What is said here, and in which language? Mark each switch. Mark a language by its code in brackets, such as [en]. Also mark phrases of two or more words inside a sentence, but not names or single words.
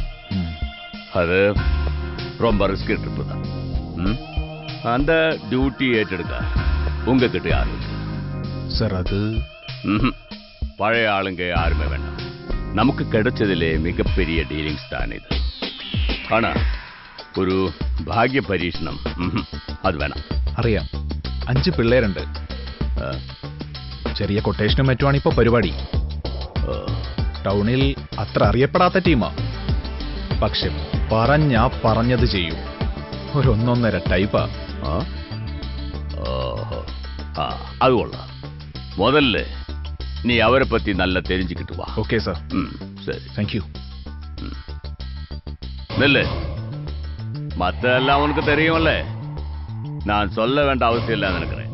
[ta] அது ரொம்ப ரிஸ்கி ட்ரிப்பு தான். அந்த டியூட்டி ஏற்றெடுக்க உங்ககிட்ட யாரு இருக்கு சார்? அது பழைய ஆளுங்க யாருமே வேண்டாம். நமக்கு கிடைச்சதிலே மிகப்பெரிய டீலிங்ஸ் தான் இது. [ml] ஆனா ഒരു ഭാഗ്യ പരീക്ഷണം അത് വേണം. അറിയാം. 5 പിള്ളേരുണ്ട്. ചെറിയ കൊട്ടേഷനും മറ്റുമാണ് ഇപ്പൊ പരിപാടി. ടൗണിൽ അത്ര അറിയപ്പെടാത്ത ടീമാ. പക്ഷെ പറഞ്ഞത് ചെയ്യും. ഒരു 1.5 ടൈപ്പാ. അത് കൊള്ളാം. [ta] முதல்ல நீ அவரை பத்தி நல்லா தெரிஞ்சுக்கிட்டு வா. ஓகே சார். சரி. தேங்க்யூ. நெல்லு மத்தெல்லாம் உனக்கு தெரியும்ல. நான் சொல்ல வேண்டிய அவசியம் இல்லைன்னு நினைக்கிறேன்.